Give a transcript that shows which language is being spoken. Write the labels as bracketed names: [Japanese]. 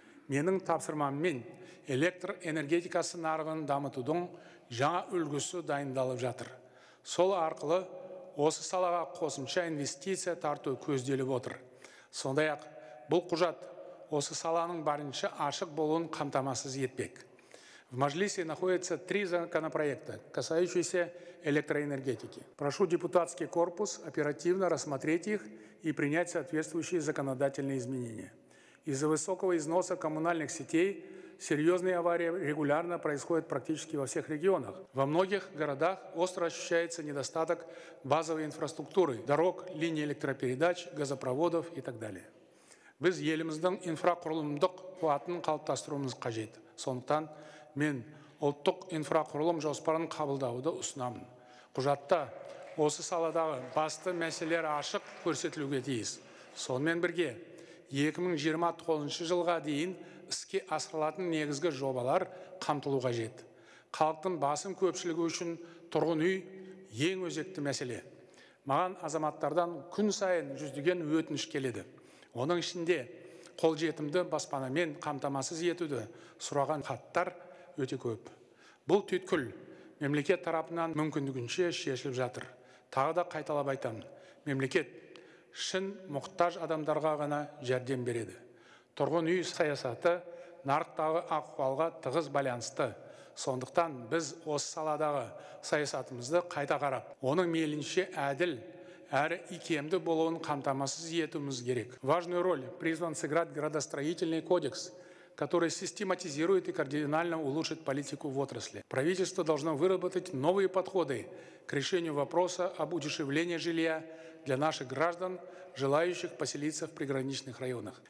[Kazakh] Менің тапсырмаммен электр энергетикасы нарығын дамытудың жаңа үлгісі дайындалып жатыр. Сол арқылы осы салаға қосымша инвестиция тарту көзделіп отыр. Сондай-ақ бұл құжат осы саланың барынша ашық болуын қамтамасыз етпек. [Russian] В Мажилисе находятся 3 законопроекта, касающиеся электроэнергетики. Прошу депутатский корпус оперативно рассмотреть их и принять соответствующие законодательные изменения. Из-за высокого износа коммунальных сетей серьезные аварии регулярно происходят практически во всех регионах. Во многих городах остро ощущается недостаток базовой инфраструктуры, дорог, линий электропередач, газопроводов и так далее. [Kazakh] Біз еліміздің инфрақұрылымдық қуатын қалыптастыруымыз қажет. Сондықтан мен ұлттық инфрақұрылым жоспарын қабылдауды ұсынамын. Құжатта осы саладағы басты мәселелер ашық көрсетілуге тиіс. Сонымен бірге 2029 жылға дейін іске асырылатын негізгі жобалар қамтылу қажет. Халықтың басым көпшілігі үшін тұрғын үй ең өзекті мәселе. Маған азаматтардан күн сайын жүздеген өтініш келеді. Оның ішінде қолжетімді баспанамен қамтамасыз етуді сұраған хаттар өте көп. Бұл түйткіл мемлекет тарапынан мүмкіндігінше шешіліп жатыр. Тағы да қайталап айтамын. Мемлекет шын мұқтаж адамдарға ғана жәрдем береді. Тұрғын үй саясаты нарықтағы ахуалға тығыз байланысты. Сондықтан біз осы саладағы саясатымызды қайта қарап, оның мейлінше әділ әрі икемді болуын қамтамасыз етуіміз керек. [Russian] Важную роль призван сыграть градостроительный кодекс, который систематизирует и кардинально улучшит политику в отрасли. Правительство должно выработать новые подходы к решению вопроса об удешевлении жилья для наших граждан, желающих поселиться в приграничных районах.